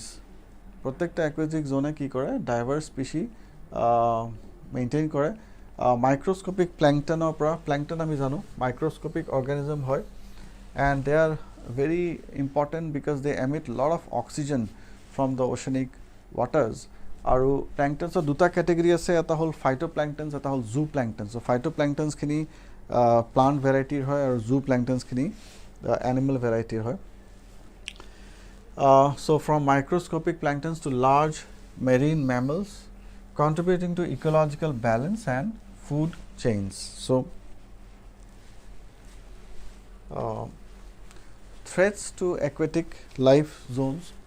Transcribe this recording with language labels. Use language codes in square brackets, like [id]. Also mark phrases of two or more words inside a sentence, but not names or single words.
[en] Protecta aquatic zone [as] কি কৰে [en] diverse species maintain kore. Microscopic plankton plankton [as] আমি জানো [en] microscopic organism hoy and they are very important because they emit lot of oxygen from the oceanic waters [as] আৰু প্লেংকটনছৰ দুটা কেটেগৰী আছে এটা হ'ল ফাইটোপ্লেংকটনছ এটা হ'ল জুপ্লেংকটনছ ছ' ফাইটোপ্লেংকটনছ খিনি [en] plant variety [as] হয় আৰু জুপ্লেংকটনছ খিনি [en] animal variety hoy so from microscopic planktons to large marine mammals contributing to ecological balance and food chains. So threats to aquatic life zones.